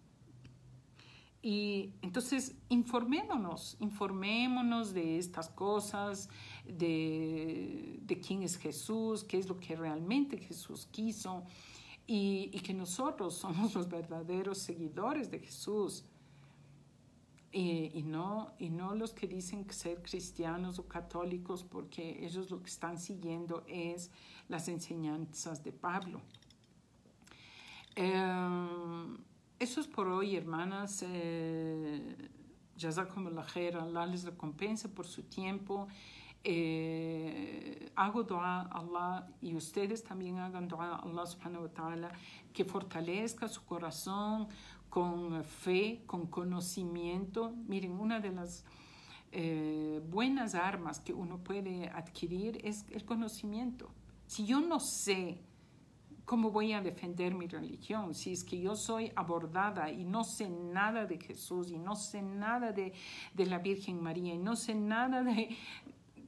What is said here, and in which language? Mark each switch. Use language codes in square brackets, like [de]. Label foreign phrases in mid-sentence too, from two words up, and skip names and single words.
[es] Y entonces informémonos de estas cosas, de quién es Jesús, qué es lo que realmente Jesús quiso, y que nosotros somos los verdaderos seguidores de Jesús. Y no los que dicen ser cristianos o católicos, porque ellos lo que están siguiendo es las enseñanzas de Pablo. Eso es por hoy, hermanas. [ar] جزاكم الله خير, [es] Allah les recompense por su tiempo. Hago dua a Allah y ustedes también hagan dua a Allah [ar] سبحانه وتعالى, [es] que fortalezca su corazón con fe, con conocimiento. Miren, una de las buenas armas que uno puede adquirir es el conocimiento. Si yo no sé cómo voy a defender mi religión, si es que yo soy abordada y no sé nada de Jesús y no sé nada de la Virgen María y no sé nada de...